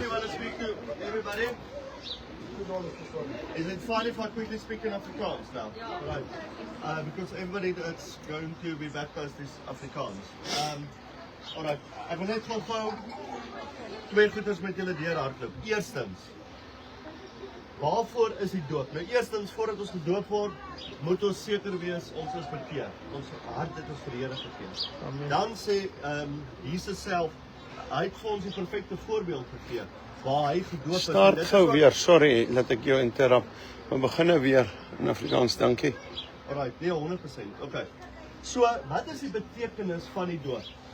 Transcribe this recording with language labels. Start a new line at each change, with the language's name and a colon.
English: quickly want to speak to everybody. Is it fine if I quickly speak in Afrikaans now? Right. Because everybody that's going to be baptized is Afrikaans.
Afrikaans: Alright, ek wil net gou twee goeders met julle deurhardloop. Eerstens, waarvoor is die doop? Nou eerstens, voordat ons gedoop word, moet ons seker wees ons is bekeer. Ons hart het ons vir die Here gegee. Dan sê Jesus self, hy het vir ons die perfekte voorbeeld gegee waar hy gedoop is. Start gou weer, sorry dat ek jou interrupt. We beginne weer in Afrikaans, dankie. Alright, nee, 100%. Okay. So, wat is die betekenis van die doop?